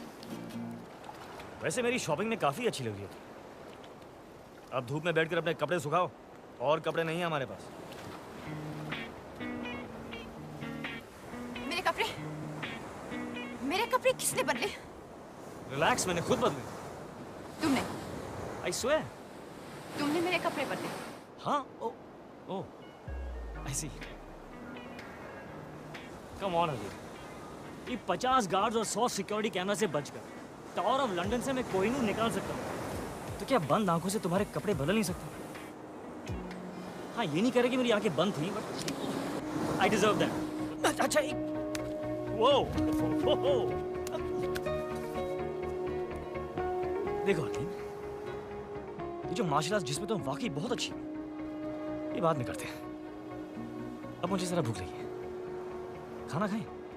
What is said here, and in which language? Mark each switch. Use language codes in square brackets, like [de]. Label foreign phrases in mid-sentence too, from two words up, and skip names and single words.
[hi] वैसे मेरी शॉपिंग में काफी अच्छी लग रही है। अब धूप में बैठकर अपने कपड़े सुखाओ, और कपड़े नहीं है हमारे पास। मेरे कपड़े किसने बदले? रिलैक्स, मैंने खुद बदले। तुमने? [en] I swear। [hi] तुमने मेरे कपड़े बदले? हाँ, ओ, ओ, [en] I see। Come on [hi] अली, ये 50 गार्ड्स और 100 [en] security camera [hi] से बचकर टावर ऑफ लंदन से मैं कोहिनूर निकाल सकता हूँ, तो क्या बंद आंखों से तुम्हारे कपड़े बदल नहीं सकते? हाँ, ये नहीं कह रहे कि मेरी आंखें बंद थी, [en] but I deserve that. [hi] अच्छा, एक देखो हकीम, ये जो [en] martial arts [hi] जिसमें तुम वाकई बहुत अच्छी, ये बाद में करते हैं। अब मुझे जरा भूख लगी है, खाना खाएं?